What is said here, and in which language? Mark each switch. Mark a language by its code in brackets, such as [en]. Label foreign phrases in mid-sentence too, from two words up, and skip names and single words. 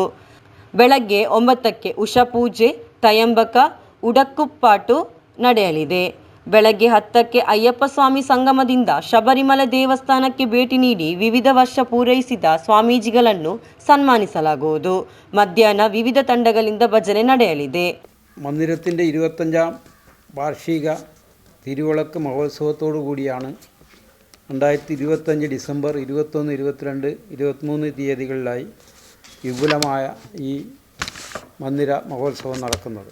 [kn] ಬೆಳಗ್ಗೆ 9ಕ್ಕೆ ಉಷಪೂಜೆ, ತಯಂಬಕ, ಉಡಕ್ಕುಪ್ಪಾಟು ನಡೆಯಲಿದೆ. ಬೆಳಗ್ಗೆ 10ಕ್ಕೆ ಅಯ್ಯಪ್ಪ ಸ್ವಾಮಿ ಸಂಗಮದಿಂದ ಶಬರಿಮಲೆ ದೇವಸ್ಥಾನಕ್ಕೆ ಭೇಟಿ ನೀಡಿ ವಿವಿಧ ವರ್ಷ ಪೂರೈಸಿದ ಸ್ವಾಮೀಜಿಗಳನ್ನು ಸನ್ಮಾನಿಸಲಾಗುವುದು. ಮಧ್ಯಾಹ್ನ വിവിധ ತಂಡಗಳಿಂದ ಭಜನೆ ನಡೆಯಲಿದೆ. [ml] മന്ദിരത്തിൻ്റെ 25ാം വാർഷിക തിരുവിളക്ക് മഹോത്സവത്തോടു കൂടിയാണ് 2025 ഡിസംബർ 21, 22, 23 തീയതികളിലായി വിപുലമായ ഈ മന്ദിര മഹോത്സവം നടക്കുന്നത്.